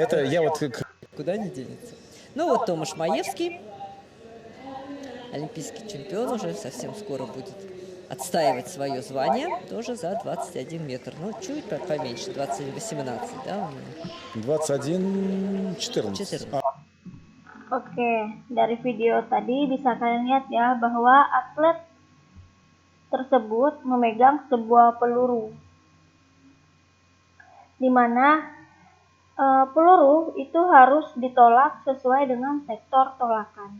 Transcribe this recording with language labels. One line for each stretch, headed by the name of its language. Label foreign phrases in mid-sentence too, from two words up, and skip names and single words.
Russian: Это я вот... Куда не денется. Ну вот Томаш Маевский, олимпийский чемпион, уже совсем скоро будет отстаивать свое звание, тоже за 21 метр. Ну, чуть поменьше, 20-18, да? 21-14.
Indonesian: Oke, dari video tadi bisa kalian lihat ya bahwa atlet tersebut memegang sebuah peluru, di mana peluru itu harus ditolak sesuai dengan sektor tolakan.